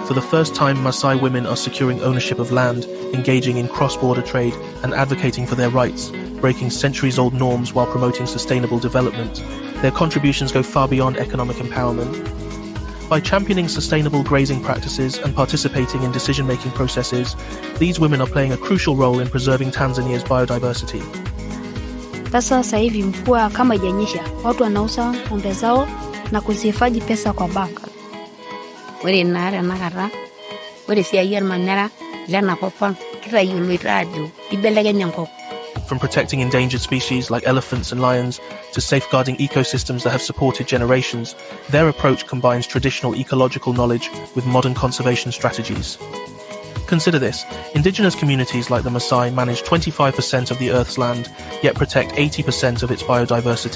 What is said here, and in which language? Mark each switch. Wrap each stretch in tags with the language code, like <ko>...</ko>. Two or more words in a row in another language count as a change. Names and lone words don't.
<en>For the first time, Maasai women are securing ownership of land, engaging in cross-border trade and advocating for their rights, breaking centuries-old norms while promoting sustainable development. Their contributions go far beyond economic empowerment. By championing sustainable grazing practices and participating in decision-making processes, these women are playing a crucial role in preserving Tanzania's biodiversity.</en> <sw>Sasa hivi mvua kama ijanyesha, watu wanauza ng'ombe zao na kuzihifadhi pesa kwa banka.</sw> <mas>Ore nara nakata, ore siai ormanyara lena kopang kitayoloito ajo ibelekenya enkop.</mas> <en>From protecting endangered species like elephants and lions to safeguarding ecosystems that have supported generations, their approach combines traditional ecological knowledge with modern conservation strategies. Consider this: indigenous communities like the Maasai manage 25% of the Earth's land, yet protect 80% of its biodiversity.</en>